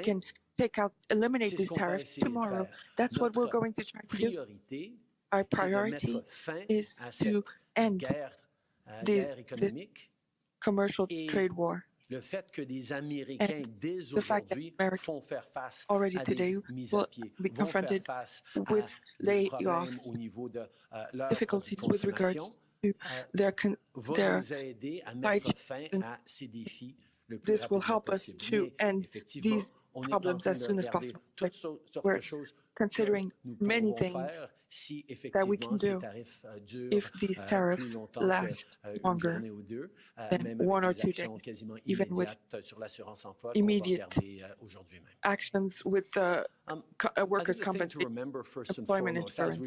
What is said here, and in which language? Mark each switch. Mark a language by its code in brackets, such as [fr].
[en] We can eliminate these tariffs tomorrow. That's what we're going to try to do. Our priority is to end this commercial trade war. [fr] Le fait que des Américains, dès aujourd'hui, font faire face [en] already [fr] à [en] today [fr] des mises [en] will [fr] à pied, [en] be confronted with layoffs, [fr] au niveau de leur [en] difficulties with regards to their [fr] nous aider à mettre fin à ces défis le plus [en] this will help us to end these problems as soon as possible. We're considering many things that we can do if these tariffs last longer than 1 or 2 days, even with immediate actions with the workers' compensation, employment insurance.